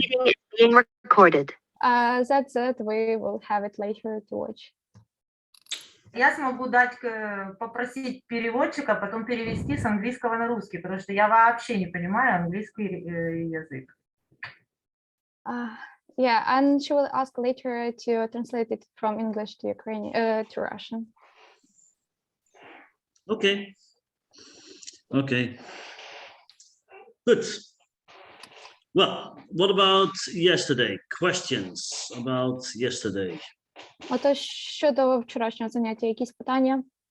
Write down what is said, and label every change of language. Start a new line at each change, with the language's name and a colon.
English: meeting is being recorded. That's it. We will have it later to watch.
Russian: Я смогу попросить переводчика потом перевести с английского на русский, потому что я вообще не понимаю английский язык.
English: Yeah, and she will ask later to translate it from English to Ukrainian, to Russian. Okay. Okay. Good. Well, what about yesterday? Questions about yesterday?
Ukrainian: Отож, щодо вчорашнього заняття, якісь питання?